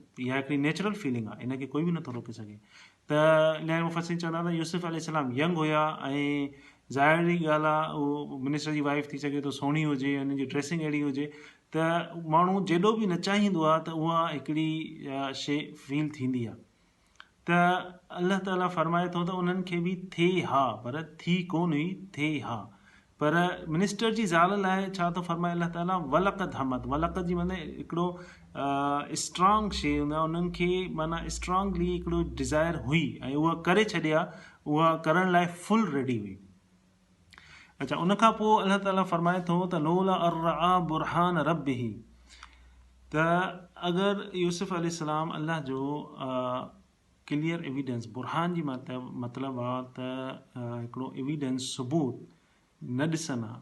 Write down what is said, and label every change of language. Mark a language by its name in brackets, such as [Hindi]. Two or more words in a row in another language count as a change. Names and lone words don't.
[Sindhi] इहा हिकिड़ी [English] natural feeling [Sindhi] आहे, इनखे कोई बि नथो रोके सघे। त इलाही मुफ़सरीन चवंदा त यूसुफ अलैहिस्सलाम यंग हुया, ऐं ज़ाहिरी ॻाल्हि आहे उहो मिनिस्टर जी वाइफ थी सघे थो सुहिणी हुजे, हुन जी ड्रेसिंग अहिड़ी हुजे त माण्हू जेॾो बि न चाहींदो आहे त उहा हिकिड़ी शइ फील थींदी आहे। त अल्लाह ताला फरमाए थो त उन्हनि खे बि थिए हा पर थी कोन हुई, थिए हा। पर मिनिस्टर जी ज़ाल लाइ छा थो फरमाए अल्लाह ताला, [Arabic] ولقد همت, [Sindhi] वलक़द जी माना हिकिड़ो स्ट्रॉन्ग शइ हूंदो आहे, उन्हनि खे माना स्ट्रॉन्गली हिकिड़ो डिज़ायर हुई ऐं उहा करे छॾिया, उहा करण लाइ [English] full ready [Sindhi] हुई। अच्छा, उनखां पोइ अल्लाह ताला फरमाए थो त [Arabic] لولا رأى برهان ربه, [Sindhi] त अगरि यूसुफ अलैहिस्सलाम अल्लाह जो [English] clear evidence, [Sindhi] बुरहान जी मतिलबु आहे त हिकिड़ो एविडेंस सबूत न ॾिसनि हा।